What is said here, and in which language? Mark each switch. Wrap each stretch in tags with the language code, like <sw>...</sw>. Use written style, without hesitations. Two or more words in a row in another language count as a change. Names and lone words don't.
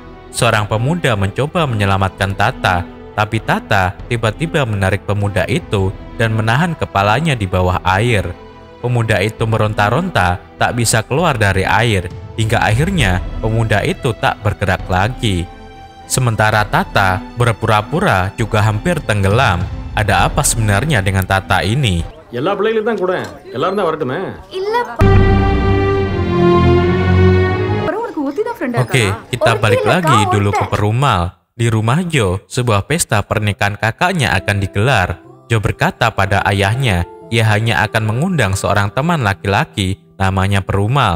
<id>Seorang pemuda mencoba menyelamatkan Tata, tapi Tata tiba-tiba menarik pemuda itu dan menahan kepalanya di bawah air. Pemuda itu meronta-ronta, tak bisa keluar dari air, hingga akhirnya pemuda itu tak bergerak lagi. Sementara Tata berpura-pura juga hampir tenggelam. Ada apa sebenarnya dengan Tata ini?</id> <ta>எல்லா பிள்ளைகளும் தான் கூட எல்லாரும் தான் வரட்டுமே.</ta> <id>Oke, kita balik lagi dulu ke Perumal. Di rumah Jo, sebuah pesta pernikahan kakaknya akan digelar. Jo berkata pada ayahnya, ia hanya akan mengundang seorang teman laki-laki namanya Perumal.</id>